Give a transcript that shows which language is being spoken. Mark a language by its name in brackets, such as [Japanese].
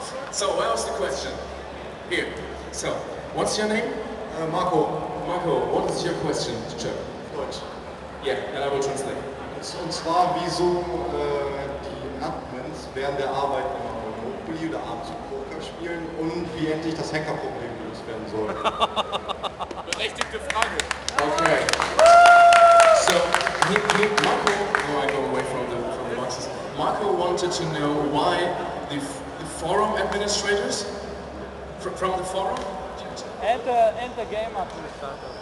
[English] So, where was the question? Here. So, what's your name? Marco. Marco, what is your question, teacher? [German] Deutsch. [English] Yeah, and I will translate. [German] Und zwar, wieso die Admins während der Arbeit immer Monopoly oder abends Poker spielen und wie endlich das Hackerproblem gelöst werden soll. Berechtigte Frage. Okay. [English] So, Marco, I go away from the boxes. Marco wanted to know why the forum administrators from the forum. And the game administrator.